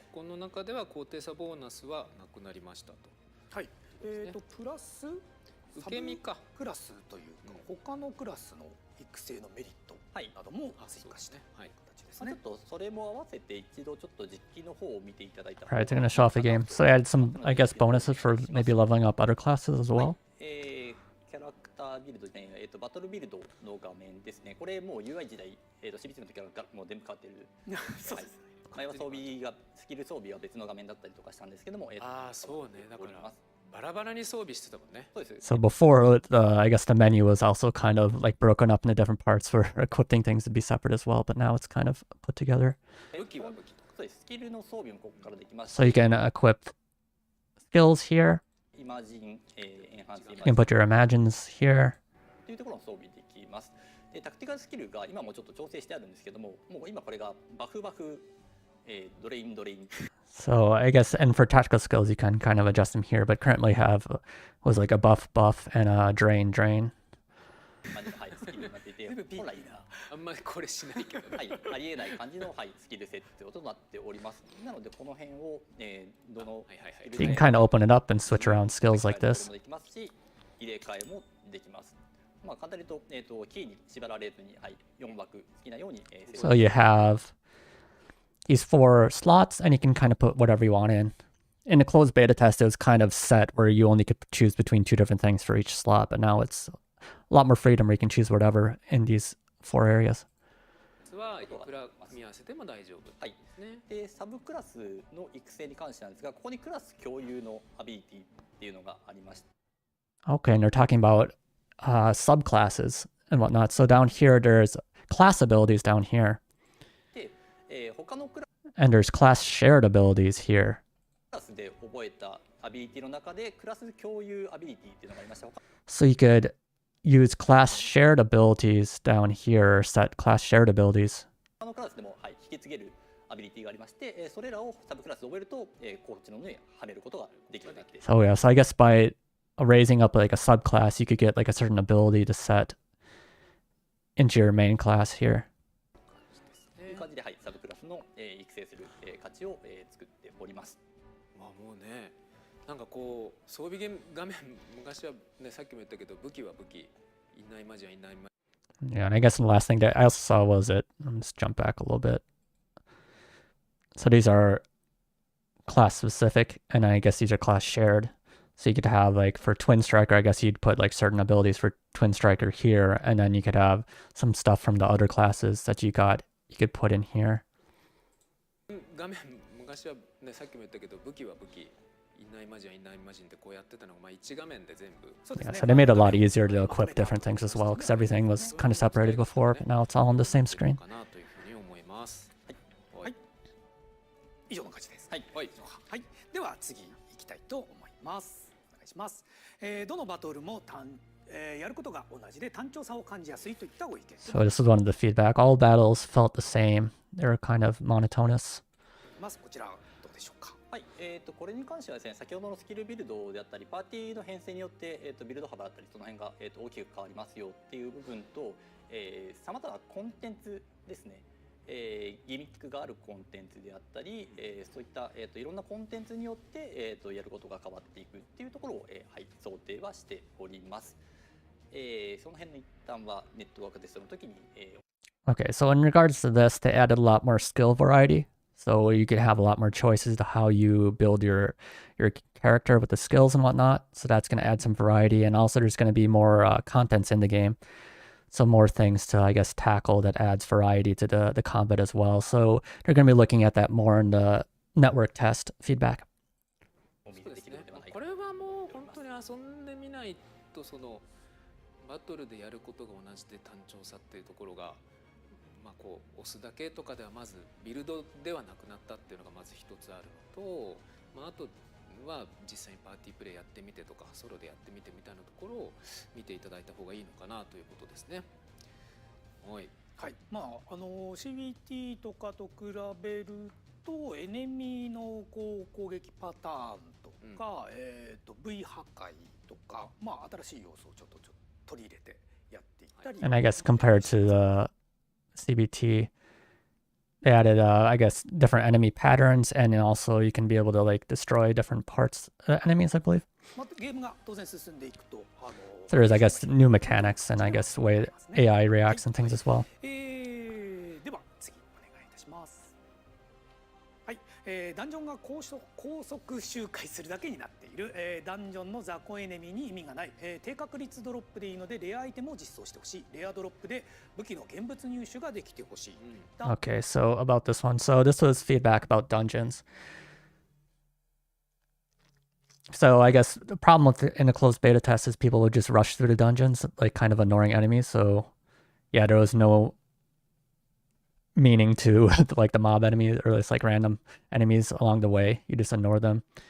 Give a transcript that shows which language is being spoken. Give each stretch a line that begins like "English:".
Japanese: この中では高低差ボーナスはなくなりましたと。はい。プラス受け身かクラスというか、他のクラスの育成のメリットなども追加して形ですね。ちょっとそれも合わせて一度ちょっと実機の方を見ていただいた。
English: Alright, they're gonna show off the game. So they added some, I guess, bonuses for maybe leveling up other classes as well.
Japanese: キャラクタービルドね、バトルビルドの画面ですね。これもう UI 時代、CBC の時からもう全部変わってる。そうですね。前は装備がスキル装備は別の画面だったりとかしたんですけども、ああそうね、だからバラバラに装備してたもんね。そうです。
English: So before, I guess the menu was also kind of like broken up into different parts for equipping things to be separate as well, but now it's kind of put together.
Japanese: 武器は武器。そうです。スキルの装備もここからできますし。
English: So you can equip skills here.
Japanese: イマジン、エンハンスイマジン。
English: You can put your imagines here.
Japanese: というところの装備できます。で、タクティカルスキルが今もちょっと調整してあるんですけども、もう今これがバフバフ、ドレインドレイン。
English: So I guess, and for tactical skills, you can kind of adjust them here, but currently have was like a buff, and a drain, drain.
Japanese: はい、スキルになっていて、本来あんまりこれしないけど、はい、ありえない感じの、はい、スキル設定となっております。なのでこの辺を、どの
English: You can kind of open it up and switch around skills like this.
Japanese: できますし、入れ替えもできます。まあ簡単に言うと、キーに縛られずに、はい、4枠好きなように、
English: So you have these 4 slots, and you can kind of put whatever you want in. In the closed beta test, it was kind of set where you only could choose between 2 different things for each slot, but now it's a lot more freedom where you can choose whatever in these 4 areas.
Japanese: はいくら組み合わせても大丈夫。はい。で、サブクラスの育成に関してなんですが、ここにクラス共有のアビリティっていうのがありまして。
English: Okay, and they're talking about subclasses and whatnot. So down here, there's class abilities down here.
Japanese: で、他のクラ
English: And there's class shared abilities here.
Japanese: スで覚えたアビリティの中でクラス共有アビリティっていうのがありました。
English: So you could use class shared abilities down here, or set class shared abilities.
Japanese: 他のクラスでも、はい、引き継げるアビリティがありまして、それらをサブクラスで覚えると、こっちの上に跳ねることができるようになっている。
English: So yeah, so I guess by raising up like a subclass, you could get like a certain ability to set into your main class here.
Japanese: という感じで、はい、サブクラスの、育成する、価値を、作っております。まあもうね、なんかこう装備画面昔はね、さっきも言ったけど武器は武器、インナーイマジンはインナーイマジン。
English: Yeah, and I guess the last thing that I also saw was it. Let me just jump back a little bit. So these are class specific, and I guess these are class shared. So you could have like for Twin Striker, I guess you'd put like certain abilities for Twin Striker here, and then you could have some stuff from the other classes that you could put in here.
Japanese: 画面昔はね、さっきも言ったけど武器は武器、インナーイマジンはインナーイマジンってこうやってたのがまあ一画面で全部。
English: Yeah, so they made it a lot easier to equip different things as well, because everything was kind of separated before, but now it's all on the same screen.
Japanese: かなというふうに思います。はい。以上の感じです。はい、はい。では次行きたいと思います。お願いします。どのバトルもやることが同じで単調さを感じやすいといったご意見。
English: So this is one of the feedback. All battles felt the same. They were kind of monotonous.
Japanese: まずこちらどうでしょうか。はい、これに関してはですね、先ほどのスキルビルドであったり、パーティーの編成によって、ビルド幅だったり、その辺が、大きく変わりますよっていう部分と、さまざまなコンテンツですね、ギミックがあるコンテンツであったり、そういった、いろんなコンテンツによって、やることが変わっていくっていうところを、はい、想定はしております。その辺の一旦はネットワークテストの時に、
English: Okay, so in regards to this, they added a lot more skill variety. So you could have a lot more choices to how you build your character with the skills and whatnot. So that's going to add some variety. And also there's going to be more contents in the game. So more things to, I guess, tackle that adds variety to the combat as well. So they're going to be looking at that more in the network test feedback.
Japanese: そうですね。これはもう本当に遊んでみないとそのバトルでやることが同じで単調さっていうところがこう押すだけとかではまずビルドではなくなったっていうのがまず一つあるのと、あとは実際にパーティープレイやってみてとかソロでやってみてみたいなところを見ていただいた方がいいのかなということですね。はい、はい、CBT とかと比べるとエネミーのこう攻撃パターンとか、V 破壊とか、新しい要素をちょっと取り入れてやっていったり。
English: And I guess compared to the CBT, they added, I guess, different enemy patterns, and also you can be able to like destroy different parts of enemies, I believe.
Japanese: ゲームが当然進んでいくと、
English: There is, I guess, new mechanics and I guess way AI reacts and things as well.
Japanese: では次お願いいたします。はい、ダンジョンが高速周回するだけになっている、ダンジョンの雑魚エネミーに意味がない、低確率ドロップでいいのでレアアイテムを実装してほしい。レアドロップで武器の現物入手ができてほしい。
English: Okay, so about this one. So this was feedback about dungeons. So I guess the problem with in a closed beta test is people would just rush through the dungeons, like kind of ignoring enemies. So yeah, there was no meaning to like the mob enemies or just like random enemies along the way. You just ignore them.